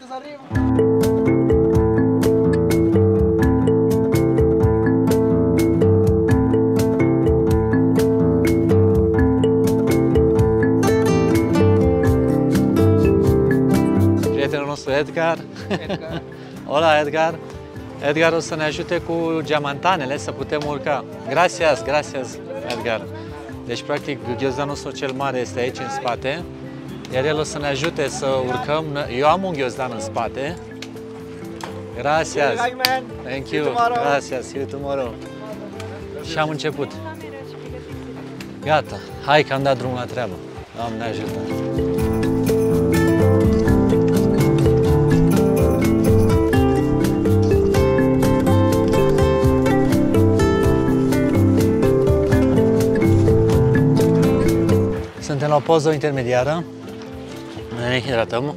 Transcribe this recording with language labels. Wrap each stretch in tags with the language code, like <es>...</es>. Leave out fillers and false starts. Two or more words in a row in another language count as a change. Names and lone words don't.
<ro>Prietenul nostru Edgar.</ro> <es>Hola, Edgar.</es> <ro>Edgar o să ne ajute cu geamantanele să putem urca.</ro> <es>Gracias, gracias, Edgar.</es> <ro>Deci, practic, ghiozdanul nostru cel mare este aici în spate, iar el o să ne ajute să urcăm. Eu am un ghiozdan în spate.</ro> <es>Gracias.</es> <en>Thank you. Gracias. See you tomorrow.</en> <ro>Și am început. Gata. Hai că am dat drumul la treabă. Doamne ajută. Suntem la o poză intermediară, ne hidratăm.</ro>